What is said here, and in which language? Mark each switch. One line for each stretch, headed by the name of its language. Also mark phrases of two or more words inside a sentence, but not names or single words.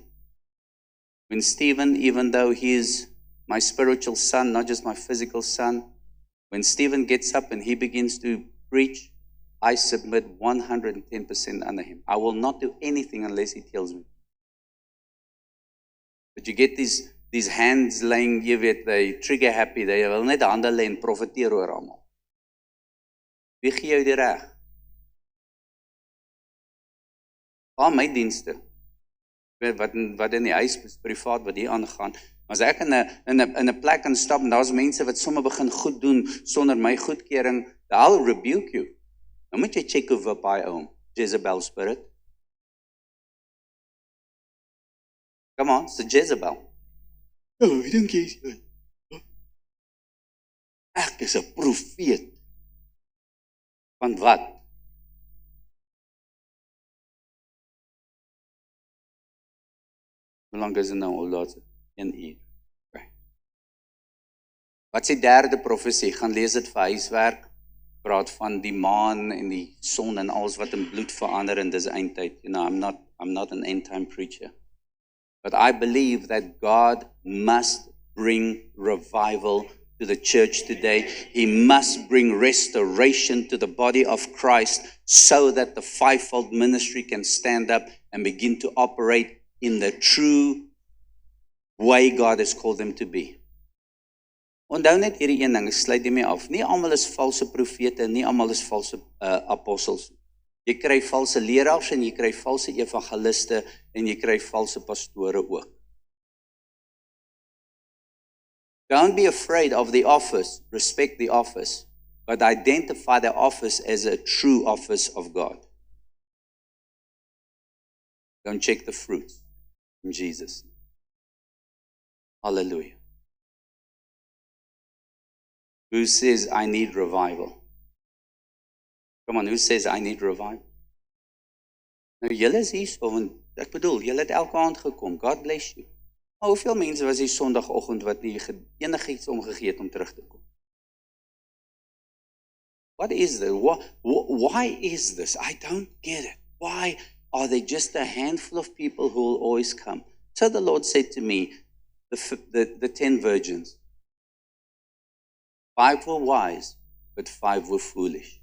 English: When Stephen, even though he is my spiritual son, not just my physical son, when Stephen gets up and he begins to preach, I submit 110% under him. I will not do anything unless he tells me. But you get these hands laying,
Afrikaans: jy weet,
English: they trigger happy, they
Afrikaans: wil net hande lê en profeteer oor almal. Wie gee jou die reg? Waar my dienste? Wat in die huis is privaat wat hier aangaan. Maar as ek in 'n plek kan stap en daar's mense wat sommer begin goed doen sonder my goedkeuring,
English: I'll rebuke you.
Afrikaans: Nou moet jy check of op hy oom,
English: Jezebel spirit. Come on, it's a Jezebel.
Afrikaans: Oh, ek dink jy's ek is 'n profeet. Van wat? Hoe lank is dit nou al laat? 1 uur. Okay. Wat is die derde profesie? Gaan lees dit vir huiswerk. Praat van die maan en die son en alles wat in bloed verander en dis eindtyd.
English: You know, I'm not an end time preacher. But I believe that God must bring revival to the church today. He must bring restoration to the body of Christ so that the fivefold ministry can stand up and begin to operate in the true way God has called them to be.
Afrikaans: Onthou net hierdie een ding, ek sluit hiermee af. Nie almal is valse profete, nie almal is valse apostels. Jy kry valse leraars en jy kry valse evangeliste en jy kry valse pastore ook.
English: Don't be afraid of the office, respect the office, but identify the office as a true office of God. Don't check the fruits in Jesus. Hallelujah. Who says, I need revival? Come on, who says, I need revival?
Afrikaans: Nou, julle is hier so, want ek bedoel, julle het elke aand gekom.
English: God bless you.
Afrikaans: Maar hoeveel mense was hier sondagoggend wat nie enigiets omgegee het om terug te kom?
English: What is this? Why is this? I don't get it. Why are there just a handful of people who will always come? So the Lord said to me, the 10 virgins, 5 were wise, but 5 were foolish.